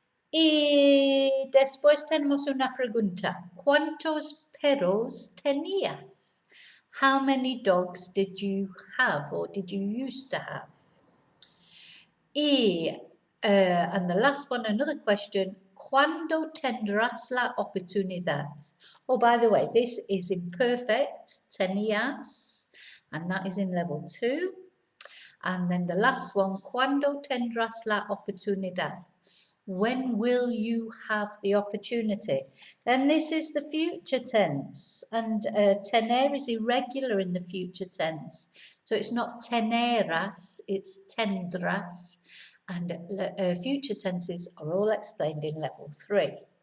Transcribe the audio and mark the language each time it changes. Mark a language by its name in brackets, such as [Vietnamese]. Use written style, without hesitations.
[Spanish] Y después tenemos una pregunta. ¿Cuántos perros tenías? [English] How many dogs did you have or did you used to have? Y and the last one, another question. [Spanish] ¿Cuándo tendrás la oportunidad? [English] Oh, by the way, this is imperfect, tenías, and that is in level 2. And then the last one, [Spanish] ¿cuándo tendrás la oportunidad? [English] When will you have the opportunity? Then this is the future tense, and tener is irregular in the future tense. So it's not teneras, it's tendrás. And future tenses are all explained in level 3.